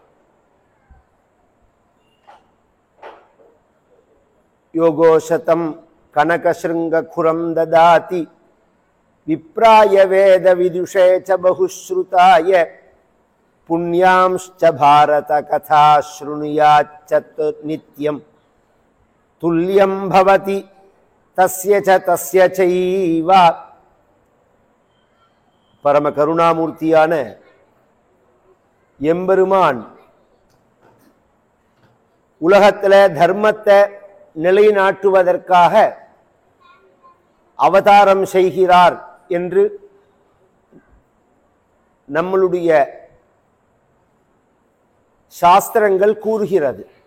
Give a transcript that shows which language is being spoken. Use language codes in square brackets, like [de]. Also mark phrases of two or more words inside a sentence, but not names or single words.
[sa] योगोशतं कनकशृङ्गखुरं ददाति विप्राय वेदविदुषे च बहुश्रुताय। पुण्यांश्च भारत कथा शृणुयाच्च नित्यं तुल्यं भवति तस्य च तस्य चैव. [ta] பரம கருணாமூர்த்தியான எம்பெருமான் உலகத்துல தர்மத்தை நிலைநாட்டுவதற்காக அவதாரம் செய்கிறார் என்று நம்மளுடைய சாஸ்திரங்கள் கூறுகிறது.